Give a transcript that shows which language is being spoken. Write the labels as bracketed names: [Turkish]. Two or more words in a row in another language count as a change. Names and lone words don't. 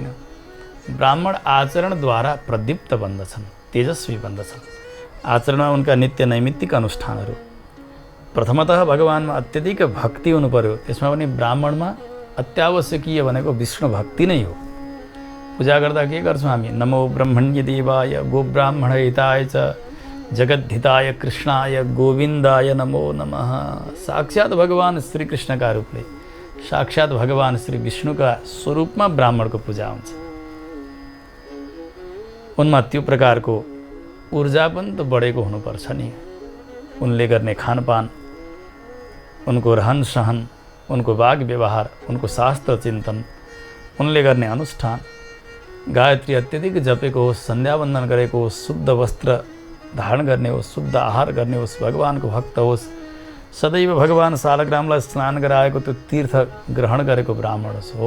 [Nepali] ब्राह्मण आचरणद्वारा प्रदीप्त बन्दछन्, तेजस्वी बन्दछन्। आचरणमा उनका नित्य नैमित्तिक अनुष्ठानहरू। प्रथमतः भगवानमा अत्यधिक भक्ति हुनु पर्यो। त्यसमा पनि ब्राह्मणमा अत्यावश्यकीय भनेको विष्णु भक्ति नै हो। पूजा गर्दा के गर्छौँ हामी? [Sanskrit] नमो ब्रह्मण्य देवाय गोब्राह्मण हिताय च जगद्धिताय कृष्णाय गोविन्दाय नमो नमः। [Nepali] साक्षात भगवान श्री कृष्णका रूपले, साक्षात भगवान श्री विष्णुका स्वरूपमा ब्राह्मणको पूजा हुन्छ। उनमा त्यो प्रकारको ऊर्जा पनि त बढेको हुनुपर्छ नि। उनले गर्ने खानपान, उनको रहन सहन, उनको वाग व्यवहार, उनको शास्त्र चिन्तन, उनले गर्ने अनुष्ठान, गायत्री अत्यधिक जपेको होस्, सन्ध्यावन्दन गरेको होस्, शुद्ध वस्त्र धारण गर्ने होस्, शुद्ध आहार गर्ने होस्, भगवानको भक्त होस्, सदैव भगवान सालग्रामलाई स्नान गराएको त्यो तीर्थ ग्रहण गरेको ब्राह्मण हो।